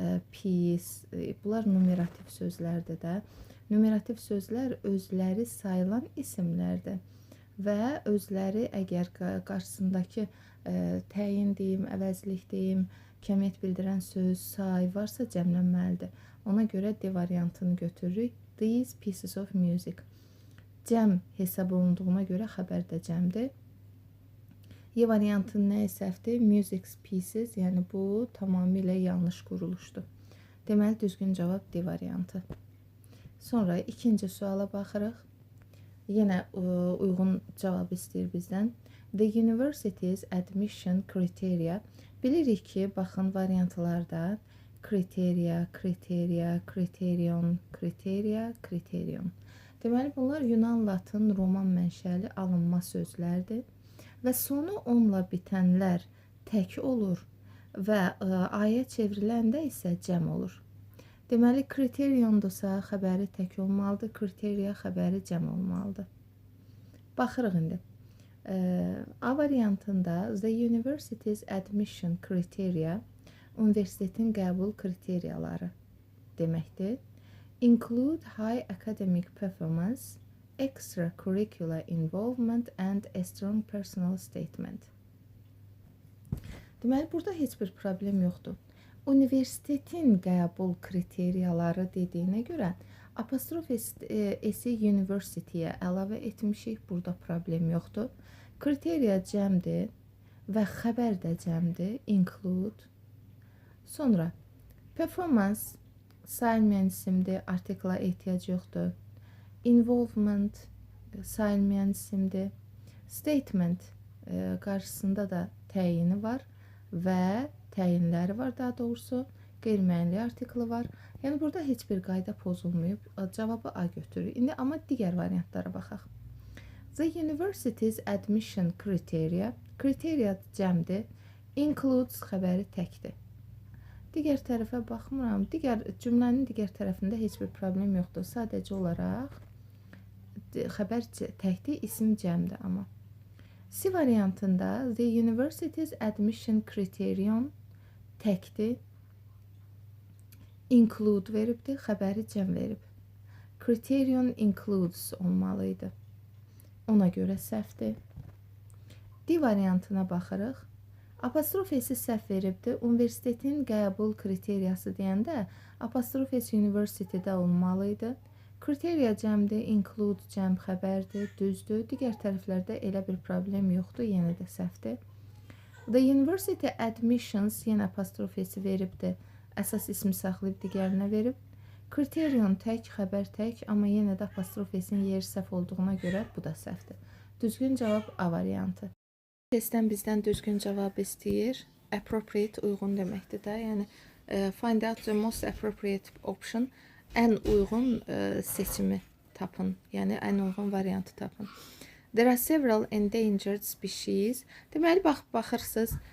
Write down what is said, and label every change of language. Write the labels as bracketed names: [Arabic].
[Azerbaijani] Piece, bunlar numerativ sözlərdir də. Numerativ sözlər özləri sayılan isimlərdir. Və özləri əgər qarşısındakı təyin deyim, əvəzlik deyim, kəmiyyət bildirən söz, say varsa cəmlənməlidir. Ona görə D variantını götürürük. [English] These pieces of music. [Azerbaijani] Cəm hesab olunduğuna görə xəbər də cəmdir. Y variantının nəyi səhvdir? Music pieces, yəni bu tamamilə yanlış quruluşdur. Deməli, düzgün cavab D variantı. Sonra ikinci suala baxırıq. Yenə uyğun cavab istəyir bizdən. [English] The university's admission criteria. [Azerbaijani] Bilirik ki, baxın variantlarda kriteriya, kriteriya, kriterion, kriteriya, kriterion. Deməli, bunlar Yunan, Latın, Roman mənşəli alınma sözlərdir. Və sonu onunla bitənlər tək olur və aya çevriləndə isə cəm olur. Deməli, kriteriyondursa xəbəri tək olmalıdır, kriteriya xəbəri cəm olmalıdır. Baxırıq indi. A variantında [English] the university's admission criteria [Azerbaijani] universitetin qəbul kriteriyaları deməkdir. [English] Include high academic performance, extracurricular involvement and a strong personal statement. [Azerbaijani] Deməli, burada heç bir problem yoxdur. Universitetin qəbul kriteriyaları dediyinə görə apostrof S-i university'yə əlavə etmişik. Burada problem yoxdur. Kriteriya cəmdir və xəbər də cəmdir. [English] Include. [Azerbaijani] Sonra performance sayılmayan isimdir. Artikla ehtiyac yoxdur. Involvement sayılmayan isimdir. Statement qarşısında da təyini var və təyinləri var daha doğrusu. Qeyri-müəyyənli artiklı var. Yəni burada heç bir qayda pozulmayıb. Cavabı A götürür. İndi amma digər variantlara baxaq. [English] The university's admission criteria. [Azerbaijani] Kriteriya cəmdir. Includes xəbəri təkdir. Digər tərəfə baxmıram. Cümlənin digər tərəfində heç bir problem yoxdur. Sadəcə olaraq xəbər təkdir, isim cəmdir amma. C variantında [English] the university's admission criterion [Azerbaijani] təkdir. Include veribdir, xəbəri cəm verib. [English] Criterion includes olmalıydı. [Azerbaijani] Ona görə səhvdir. D variantına baxırıq. Apostrof S-i səhv veribdir. Universitetin qəbul kriteriyası deyəndə apostrof S university'də olmalıydı. Kriteriya cəmdir, include cəm xəbərdir, düzdür. Digər tərəflərdə elə bir problem yoxdur, yenə də səhvdir. [English] The university admissions [Azerbaijani] yenə apostrof S-i veribdir. Əsas ismi saxlayıb digərinə verib. Kriterion tək, xəbər tək, amma yenə də apostrof S-in yeri səhv olduğuna görə bu da səhvdir. Düzgün cavab A variantı. Testdən bizdən düzgün cavab istəyir. Appropriate uyğun deməkdir də. [English] Yəni, find out the most appropriate option. [Azerbaijani] Ən uyğun seçimi tapın. Yəni, ən uyğun variantı tapın. [English] There are several endangered species. [Azerbaijani] Deməli, baxırsınız,